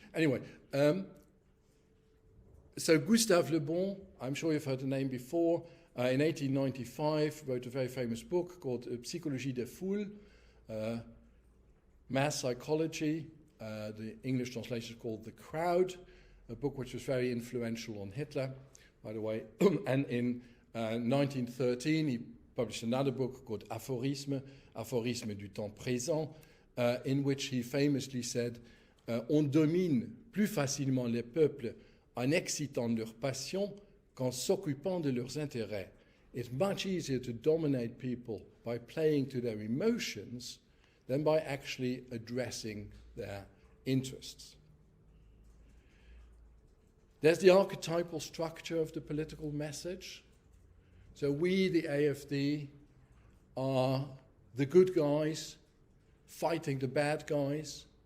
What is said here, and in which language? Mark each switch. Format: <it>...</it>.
<en>Anyway, so Gustave Le Bon, I'm sure you've heard the name before, in 1895 wrote a very famous book called Psychologie des Foules, Mass Psychology. The English translation is called The Crowd, a book which was very influential on Hitler, by the way. And in 1913, he published another book called Aphorisme du temps présent, in which he famously said,</en> <fr>on domine plus facilement les peuples en excitant leur passion qu'en s'occupant de leurs intérêts.</fr> <en>It's much easier to dominate people by playing to their emotions than by actually addressing their interests. There's the archetypal structure of the political message. So we, the AfD, are the good guys fighting the bad guys.</en>